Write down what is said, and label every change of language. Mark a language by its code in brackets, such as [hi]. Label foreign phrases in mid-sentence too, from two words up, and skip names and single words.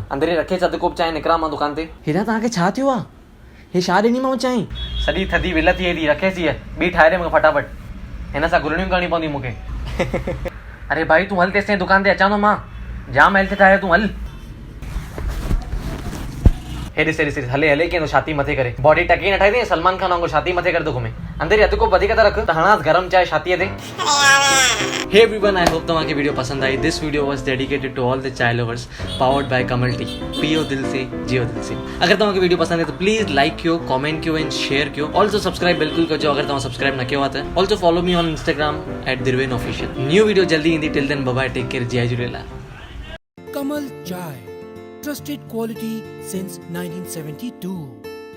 [sd] अंदरि रखे अधु कोप चांहि निकिरा मां दुकान ते। हेॾा तव्हांखे छा थियो आहे हे छा ॾिनीमांव चांहि सॼी थधी विल थी थी रखेसि हीअ ॿी ठाहे ॾे मूंखे फटाफट हिन सां गुरड़ियूं करणी पवंदी मूंखे। अरे भाई तूं हल तेसि ताईं दुकान ते अचां थो मां जाम हेल्थ ठाहे तूं हल। हे ॾिस हले कीअं छाती मथे करे बॉडी टकी न ठाही अथई सलमान खान वांगुरु छाती मथे करे थो घुमे। अंदरि अधु कोप वधीक था रख त हणास गरम चांहि छातीअ ते। [en] Hey everyone I hope [sd] तव्हांखे वीडियो पसंद आई। [en] This video was dedicated to all the chai lovers powered by Kamal Tea [hi] पियो दिल से जियो दिल से। [sd] अगर तव्हांखे वीडियो पसंद आहे त [en] please like [sd] कयो कमेंट कयो [en] and share [sd] कयो। [en] also subscribe [sd] बिल्कुलु कजो अगर तव्हां सब्सक्राइब न कयो आहे त। [en] Also follow me on Instagram @dirwenofficial. [sd] न्यू वीडियो जल्दी ईंदी [en] till then bye take care जय झूलेलाल। Kamal Chai, trusted quality since 1972.